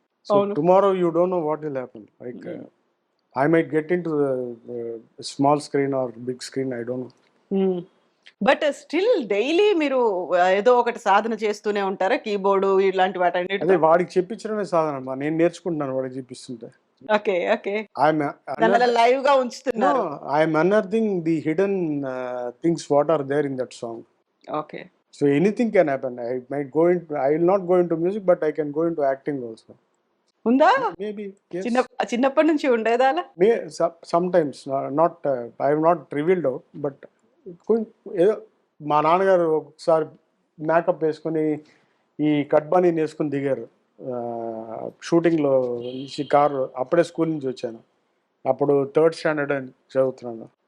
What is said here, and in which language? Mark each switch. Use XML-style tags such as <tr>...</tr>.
<en>So tomorrow you don't know what will happen. Like I might get into the small screen or big screen. I don't know.</en> <te>But still daily మీరు ఏదో ఒకటి సాధన చేస్తూనే ఉంటారా? Keyboard ఇలాంటి వాటి అదే వాడికి చెప్పించడమే సాధన. నేను నేర్చుకుంటున్నాను వాడికి చూపిస్తుంటే. ఓకే ఓకే, లైవ్ గా ఉంచుతున్నారు.</te> <en>I'm unearthing the hidden things what are there in that song. Okay. So anything can happen. I will not go into music, but I can go into acting also.</en> <te>ఉందా?</te> <en>Maybe yes.</en> <te>చిన్నప్పటి నుంచి ఉండేదా అలా?</te> <en>Sometimes not I have not revealed out, but</en> <te>ఏదో మా నాన్నగారు ఒకసారి makeup వేసుకొని ఈ కట్బానీ వేసుకొని దిగారు షూటింగ్లో నుంచి కారు. అప్పుడే స్కూల్ నుంచి వచ్చాను, అప్పుడు 3rd స్టాండర్డ్ అని చదువుతున్నాను.</te>